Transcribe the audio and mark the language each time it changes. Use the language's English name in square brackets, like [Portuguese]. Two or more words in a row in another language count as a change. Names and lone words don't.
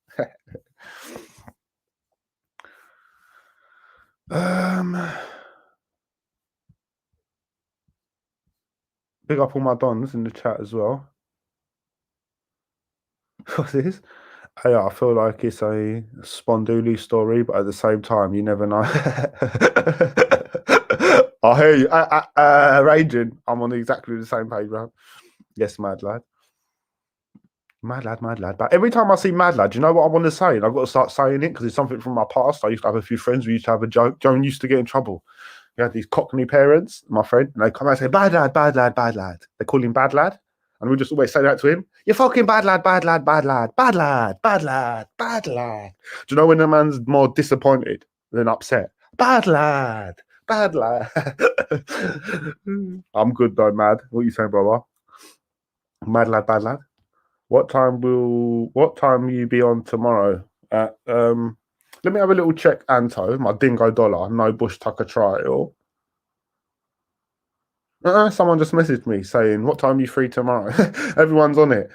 [English] Big up all my dons in the chat as well. What's this? Yeah, I feel like it's a Sponduli story, but at the same time, you never know. I hear you. Raging. I'm on exactly the same page, bro. Yes, mad lad. Mad lad, mad lad. But every time I see mad lad, you know what I want to say? And I've got to start saying it because it's something from my past. I used to have a few friends. We used to have a joke. Joan used to get in trouble. He had these Cockney parents, my friend, and they come out and say, bad lad, bad lad, bad lad. They call him bad lad. And we just always say that to him. You're fucking bad lad, bad lad, bad lad, bad lad, bad lad, bad lad. Do you know when a man's more disappointed than upset? Bad lad, bad lad. I'm good though, mad. What are you saying, brother? Mad lad, bad lad. What time will you be on tomorrow? Let me have a little check, Anto. My dingo dollar, no bush tucker trial. Someone just messaged me saying, what time are you free tomorrow? Everyone's on it.